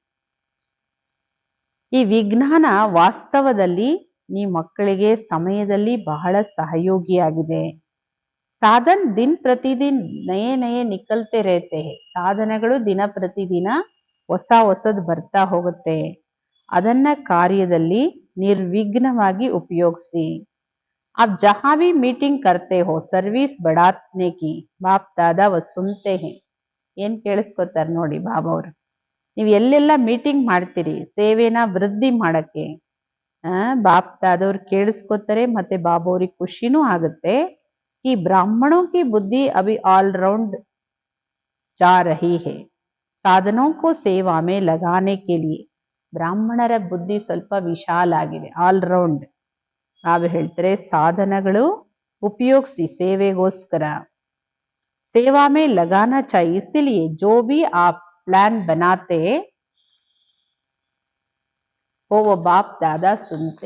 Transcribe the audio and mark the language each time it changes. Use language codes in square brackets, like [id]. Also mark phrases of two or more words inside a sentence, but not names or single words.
[kn] ಈ ವಿಜ್ಞಾನ ವಾಸ್ತವದಲ್ಲಿ ನೀ ಮಕ್ಕಳಿಗೆ ಸಮಯದಲ್ಲಿ ಬಹಳ ಸಹಯೋಗಿಯಾಗಿದೆ. [hi] साधन दिन प्रतिदिन नये निकलते रहते. [kn] ಸಾಧನೆಗಳು ದಿನ ಪ್ರತಿದಿನ ಹೊಸದು ಬರ್ತಾ ಹೋಗುತ್ತೆ. ಅದನ್ನ ಕಾರ್ಯದಲ್ಲಿ ನಿರ್ವಿಘ್ನವಾಗಿ ಉಪಯೋಗಿಸಿ. [hi] आप जहां भी मीटिंग करते हो सर्विस बढ़ाने की बाप दादा वो सुनते हैं. [kn] ಏನ್ ಕೇಳಿಸ್ಕೊತಾರೆ ನೋಡಿ ಬಾಬಾ ಅವರು. ನೀವು ಎಲ್ಲೆಲ್ಲ ಮೀಟಿಂಗ್ ಮಾಡ್ತೀರಿ ಸೇವೆನ ವೃದ್ಧಿ ಮಾಡಕ್ಕೆ, ಬಾಪ್ ದಾದವ್ರು ಕೇಳಿಸ್ಕೊತಾರೆ. ಮತ್ತೆ ಬಾಬಾ ಅವ್ರಿಗೆ ಖುಷಿನೂ ಆಗುತ್ತೆ. [hi] इन ब्राह्मणों की बुद्धि अभी ऑलराउंड जा रही है साधनों को सेवा में लगाने के लिए. [kn] ಬ್ರಾಹ್ಮಣರ ಬುದ್ಧಿ ಸ್ವಲ್ಪ ವಿಶಾಲ ಆಗಿದೆ, ಆಲ್ರೌಂಡ್. ಬಾಬಾ ಹೇಳ್ತಾರೆ, ಸಾಧನಗಳು ಉಪಯೋಗಿಸಿ ಸೇವೆಗೋಸ್ಕರ. [hi] सेवा में लगाना चाहिए. इसीलिए जो भी आप प्लान बनाते वो बाप दादा सुनते.